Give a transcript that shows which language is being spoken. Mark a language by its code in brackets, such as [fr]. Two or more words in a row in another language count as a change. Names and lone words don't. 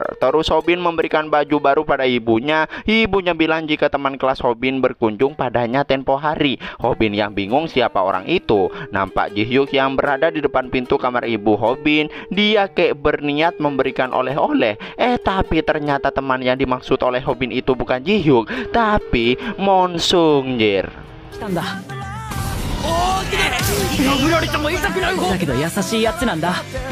[id] Terus Hobin memberikan baju baru pada ibunya. Ibunya bilang jika teman kelas Hobin berkunjung padanya tempo hari. Hobin yang bingung siapa orang itu. Nampak Ji-hyuk yang berada di depan pintu kamar ibu Hobin. Dia kayak berniat memberikan oleh-oleh. Tapi ternyata teman yang dimaksud oleh Hobin itu bukan Ji-hyuk, tapi Mongsung, jir. [ja] 殴られても痛くない方だけど優しいやつなんだ。